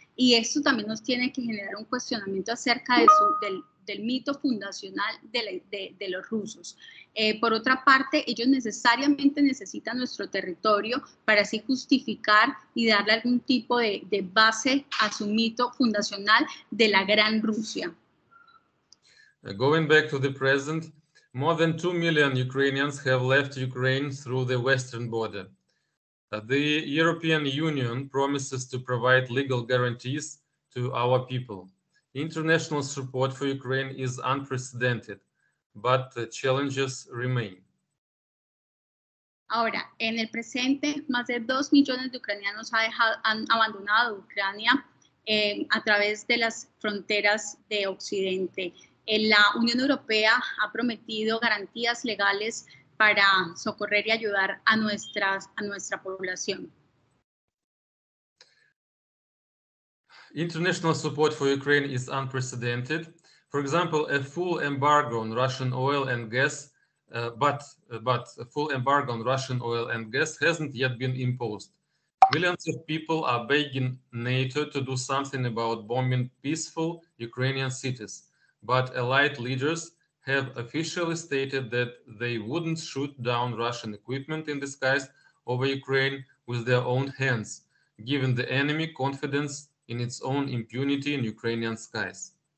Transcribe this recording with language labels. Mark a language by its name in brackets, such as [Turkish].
[Spanish] Y esto también nos tiene que generar un cuestionamiento acerca del mito fundacional de los rusos. Por otra parte, ellos necesariamente necesitan nuestro territorio para así justificar y darle algún tipo de base a su mito fundacional de la Gran Rusia. [English] Going back to the present, more than 2 million Ukrainians have left Ukraine through the western border. The European Union promises to provide legal guarantees to our people. International support for Ukraine is unprecedented, but the challenges remain. [Spanish] Ahora, en el presente, más de 2 millones de ucranianos han abandonado Ucrania a través de las fronteras de Occidente. La Unión Europea ha prometido garantías legales para socorrer y ayudar a nuestra población. [English] International support for Ukraine is unprecedented. For example, a full embargo on Russian oil and gas, but a full embargo on Russian oil and gas hasn't yet been imposed. Millions of people are begging NATO to do something about bombing peaceful Ukrainian cities, but allied leaders have officially stated that they wouldn't shoot down Russian equipment in the skies over Ukraine with their own hands, giving the enemy confidence in its own impunity in Ukrainian skies.